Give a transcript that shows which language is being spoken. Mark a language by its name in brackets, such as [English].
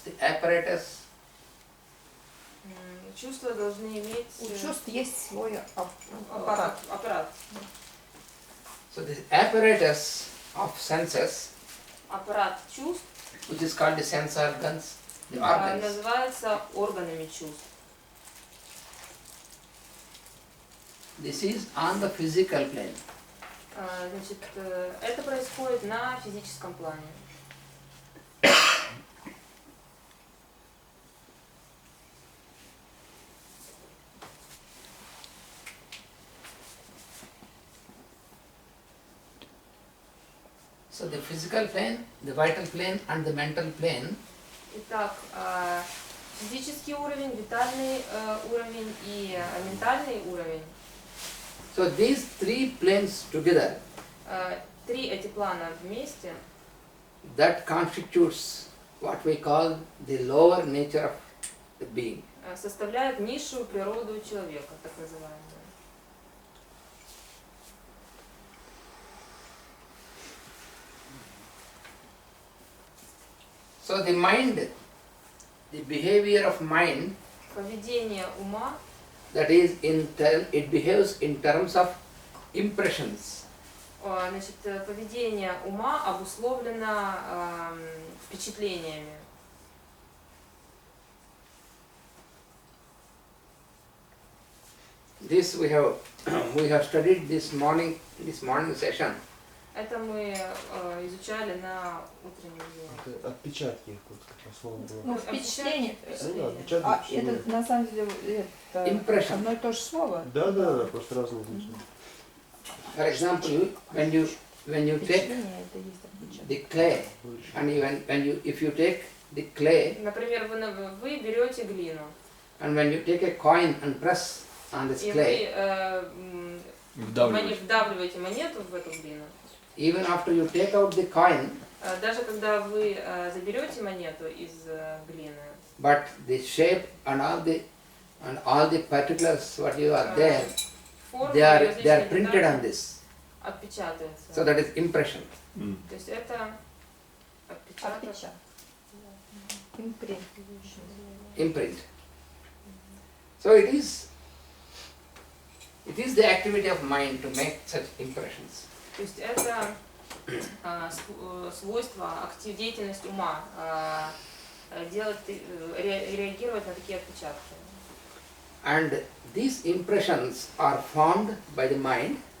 [English] The apparatus. [Russian] Чувства должны иметь. У чувств есть свой аппарат. [English] So the apparatus of senses. [Russian] Аппарат чувств. [English] Which is called the sense organs. The organs. [Russian] Называется органами чувств. [English] This is on the physical plane. [Russian] Значит, это происходит на физическом плане. [English] So the physical plane, the vital plane and the mental plane. [Russian] Итак, физический уровень, витальный уровень и ментальный уровень. [English] So these three planes together. [Russian] Три эти плана вместе. [English] That constitutes what we call the lower nature of the being. [Russian] Составляют низшую природу человека, так называемую. [English] So the mind, the behavior of mind. [Russian] Поведение ума. [English] That is, it behaves in terms of impressions. [Russian] Значит, поведение ума обусловлено впечатлениями. [English] This we have studied this morning session. [Russian] Это мы изучали на утреннем уроке. Отпечатки, как слово было. Ну, впечатление. Это на самом деле это одно и то же слово. Да, просто разные значения. [English] For example, when you take the clay, and if you take the clay, [Russian] например, вы берете глину, [English] and when you take a coin and press on this clay, [Russian] вдавливаете монету в эту глину, [English] even after you take out the coin, [Russian] Даже когда вы заберете монету из глины, [English] but the shape and all the particulars what you are there, [Russian] формы [English] they are [Russian] различные [English] printed [Russian] детали [English] on this. [Russian] отпечатаются. [English] So that is impression. [Russian] То есть это отпечаток. Отпечаток. Импринт. [English] Imprint. So it is the activity of mind to make such impressions. [Russian] То есть это свойство, деятельность ума, реагировать на такие отпечатки. [English] And these impressions are formed by the mind.